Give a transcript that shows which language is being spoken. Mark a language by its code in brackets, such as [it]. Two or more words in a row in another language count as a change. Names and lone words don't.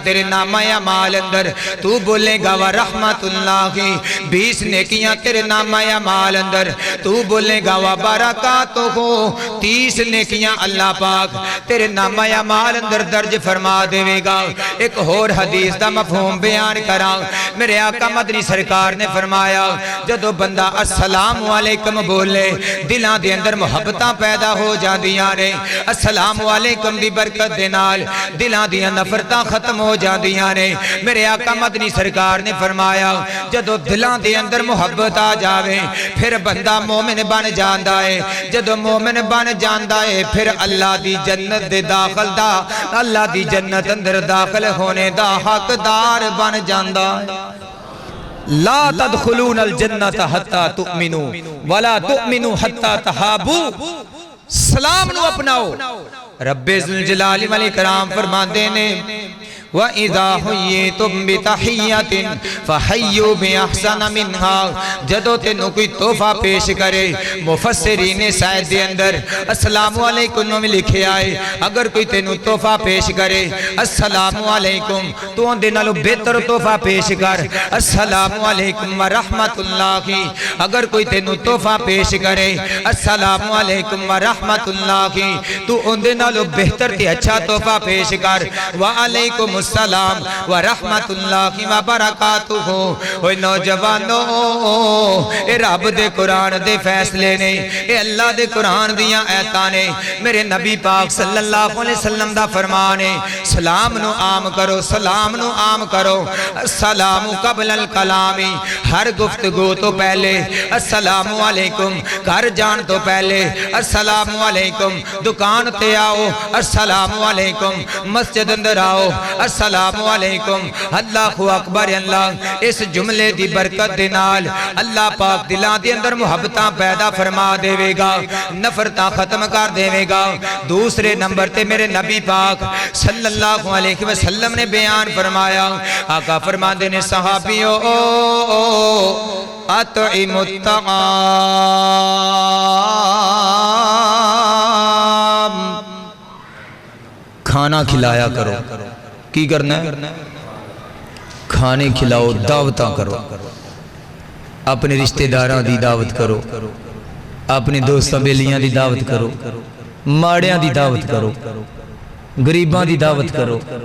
[pa] تیرے نامہ اعمال اندر تو بولے گا [ar] ورحمت اللہ [pa] 20 نیکیاں تیرے نامہ اعمال اندر تو بولے گا وبرکاتہ 30 نیکیاں اللہ پاک تیرے نامہ اعمال اندر درج فرما دے گا ایک اور حدیث حدیث دا مفہوم بیان کراں میرے آقا مدنی سرکار نے فرمایا جدو بندہ [ar] السلام علیکم [pa] بولے دلاں دے اندر محبتاں پیدا ہو جاندیاں نے [ar] السلام علیکم [pa] دی برکت دے نال دلاں دیاں نفرتاں ختم ہو جاندیاں نے میرے آقا مدنی سرکار نے فرمایا جدو دلاں دے اندر محبت آ جاوے پھر بندہ مومن بن جاندا ہے جدو مومن بن جاندا ہے پھر اللہ دی جنت دے داخل دا اللہ دی جنت اندر داخل ہونے دا حقدار بن جاندا ہے [ar] لا تدخلون الجنت حتی تؤمنوا ولا تؤمنوا حتی تحابوا [pa] سلام نو اپناؤ رب ذوالجلال والاکرام فرماندے نے [ar] وَإِذَا حُيِّيتُمْ بِتَحِيَّةٍ فَحَيُّوا بِأَحْسَنَ مِنْهَا [pa] جدو تینوں کوئی تحفہ پیش کرے مفسرین سائد دے اندر [ar] السلام علیکم [pa] میں لکھے آئے اگر کوئی تینوں تحفہ پیش کرے [ar] السلام علیکم [pa] تو ان دے نالو بہتر تحفہ پیش کر [ar] السلام علیکم ورحمت اللہ [pa] کی اگر کوئی تینوں تحفہ پیش کرے [ar] السلام علیکم ورحمت اللہ [pa] کی تو ان دے نالو بہتر تے اچھا تحفہ پیش کر [ar] وعلیکم السلام ورحمت اللہ وبرکاتہ [pa] اوہ نوجوانوں اے رب دے قرآن دے فیصلے نے اے اللہ دے قرآن دیاں ایتاں نے میرے نبی پاک [ar] صلی اللہ علیہ وسلم [pa] دا فرمانے سلام نو عام کرو سلام نو عام کرو [ar] السلام قبل الکلامی [pa] ہر گفتگو تو پہلے [ar] السلام علیکم [pa] گھر جان تو پہلے [ar] السلام علیکم [pa] دکان تے آؤ [ar] السلام علیکم [pa] مسجد اندر آؤ [ar] السلام علیکم اللہ اکبر [pa] اللہ اس جملے دی برکت دے نال اللہ پاک دلان دے اندر محبتاں پیدا فرما دے گا نفرتاں ختم کر دے گا دوسرے نمبر تے میرے نبی پاک [ar] صلی اللہ علیہ وسلم [pa] نے بیان فرمایا آقا فرما دے نے صحابیوں [ar] اطعموا الطعام [pa] کھانا کھلایا کرو کی کرنا ہے کھانے کھلاؤ دعوتاں کرو اپنے رشتہ داراں دی دعوت کرو اپنے دوستاں بیلیاں دی دعوت کرو ماڑیاں دی دعوت کرو غریباں دی دعوت کرو